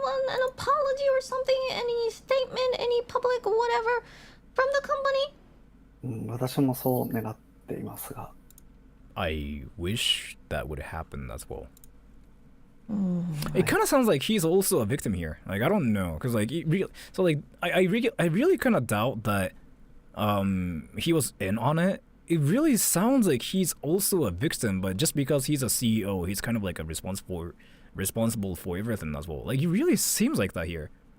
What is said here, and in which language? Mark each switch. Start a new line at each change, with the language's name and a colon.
English: An apology or something, any statement, any public whatever from the company?
Japanese: 私もそう願っていますが。
English: I wish that would happen as well. It kind of sounds like he's also a victim here. Like I don't know, cause like so like I really kind of doubt that he was in on it. It really sounds like he's also a victim, but just because he's a CEO, he's kind of like a responsible for everything as well. Like he really seems like that here.